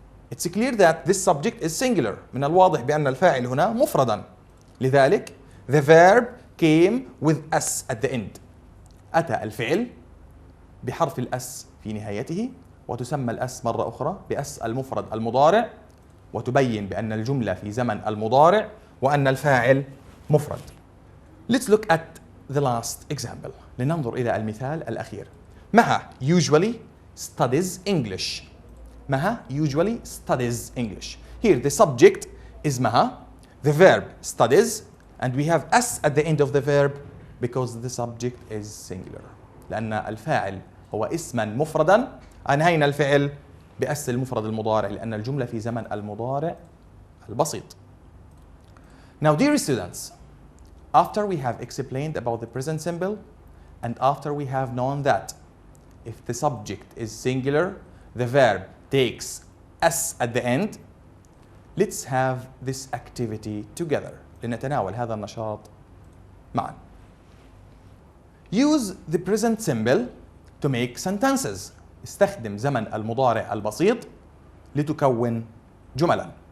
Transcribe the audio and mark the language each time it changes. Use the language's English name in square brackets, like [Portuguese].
[English] It's clear that this subject is singular. [Arabic] من الواضح بأن الفاعل هنا مفردا. لذلك [English] the verb came with s at the end. [Arabic] أتى الفعل بحرف الأس في نهايته وتسمى الأس مرة أخرى بأس المفرد المضارع وتبين بأن الجملة في زمن المضارع وأن الفاعل مفرد. [English] Let's look at the last example. [Arabic] لننظر إلى المثال الأخير. [English] مها usually studies English. مها usually studies English. Here the subject is مها, the verb studies, and we have s at the end of the verb because the subject is singular. [Arabic] لأن الفاعل هو اسما مفردا أنهينا الفعل بأس المفرد المضارع لأن الجملة في زمن المضارع البسيط. [English] Now dear students, after we have explained about the present simple and after we have known that if the subject is singular, the verb takes s at the end, let's have this activity together. [Arabic] لنتناول هذا النشاط معا. [English] Use the present simple to make sentences. [Arabic] استخدم زمن المضارع البسيط لتكون جملا.